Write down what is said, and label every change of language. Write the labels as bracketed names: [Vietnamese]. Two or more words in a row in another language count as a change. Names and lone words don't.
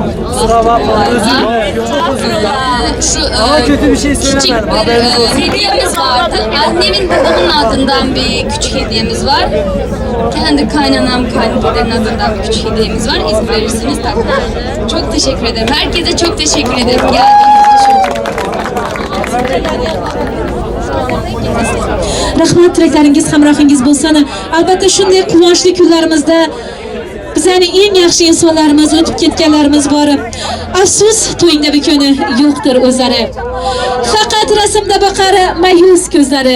[Turkish] Küçük bir hediyemiz vardı. Annemin babamın adından bir küçük hediyemiz var. Kendi kaynanam, kayınpederin adından bir küçük hediyemiz var. İzin verirsiniz tabii. Çok teşekkür ederim. Herkese çok teşekkür ederim. Geldiğiniz için. [Uzbek] Rahmat, tilaklaringiz hamrohingiz bo'lsin. Albatta shunday quvonchli kunlarimizda bizning eng yaxshi insonlarimiz o'tib ketganlarimiz bor. Afsus, to'yingda bir kuni yo'qdir o'zlari. Faqat rasmda boqar mayus ko'zlari.